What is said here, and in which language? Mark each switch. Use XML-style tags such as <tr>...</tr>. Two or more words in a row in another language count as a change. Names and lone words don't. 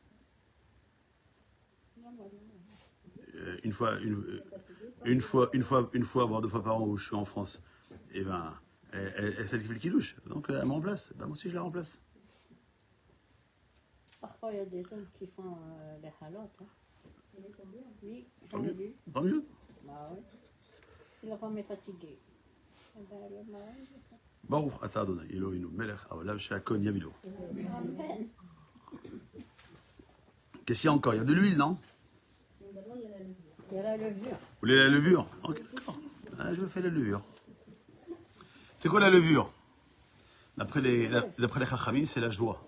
<fr>Une fois, voire 2 fois par an où je suis en France, et ben, celle qui fait le kilouche. Donc elle me remplace. Ben, moi aussi je la remplace. Parfois il y a des hommes qui font les halotes. Hein. Oui, j'en ai vu. Tant mieux. Bah oui. Si la femme est fatiguée.</fr> <he>ברוך אתה ה' אלהינו מלך העולם שהכל נהיה.</he> <fr>Amen. Qu'est-ce qu'il y a encore? Il y a de l'huile, non? Il y a la levure. Vous voulez la levure? Ok, d'accord. Ah, je vous fais la levure. C'est quoi la levure? D'après les Chachamim, c'est la joie.</fr>